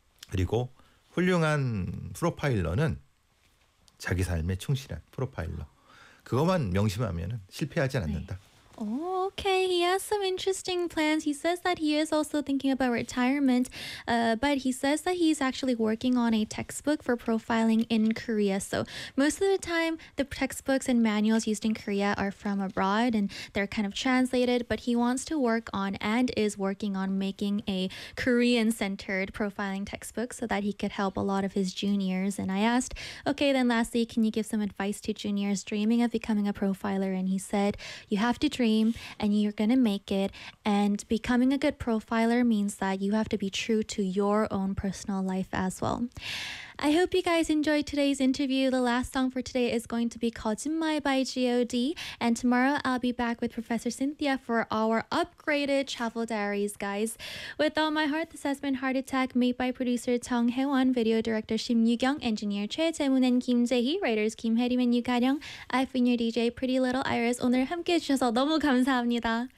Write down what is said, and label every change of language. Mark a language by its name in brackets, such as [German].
[Korean] 그리고 훌륭한 프로파일러는 자기 삶에 충실한 프로파일러. 그것만 명심하면 실패하지 않는다. 네. [English] Okay, he has some interesting plans. He says that he is also thinking about retirement, but he says that he's actually working on a textbook for profiling in Korea. So most of the time, the textbooks and manuals used in Korea are from abroad and they're kind of translated, but he wants to work on and is working on making a Korean-centered profiling textbook so that he could help a lot of his juniors. And I asked, okay, then lastly, can you give some advice to juniors dreaming of becoming a profiler? And he said, you have to dream and you're gonna make it, and becoming a good profiler means that you have to be true to your own personal life as well. I hope you guys enjoyed today's interview. The last song for today is going to be called 진마이 by G.O.D. and tomorrow I'll be back with Professor Cynthia for our upgraded travel diaries, guys. With all my heart, this has been Heart Attack, made by producer Jung Hae-won, video director Shim Yu-kyung, engineer Choi Jae-moon and Kim Jae-hee, writers Kim Hae-rim and Yu Ka-ryung. I've been your DJ, Pretty Little Iris. [Korean] 오늘 함께해 주셔서 너무 감사합니다.